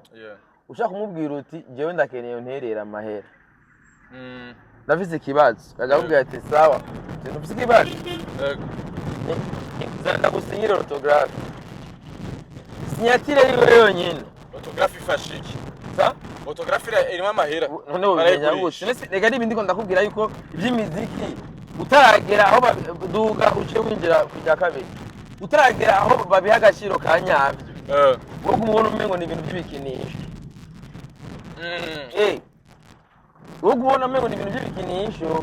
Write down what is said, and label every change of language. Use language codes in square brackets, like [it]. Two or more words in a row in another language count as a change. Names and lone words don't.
[rn] Ushaka kumubwira uti jewe ndakeneye unterera amahera. Ndafise ikibazo. Akakubwira ati sawa. Ndafise ikibazo. Zanda gusinyira autographe. Sinyatire yiwe yonyine. Autographe ifashiki. Sa? Autographe irimo amahera. None ubimenya gute? Rega nibindi ko ndakubwira yuko iby'imiziki utaragera aho duga uce winjira kujya kabiri. Utaragera aho babiha agaciro ka nyabyo. Wowe umuntu umengo ni ibintu by'ibikinisho. Wowe ubona umengo ni ibintu by'ibikinisho.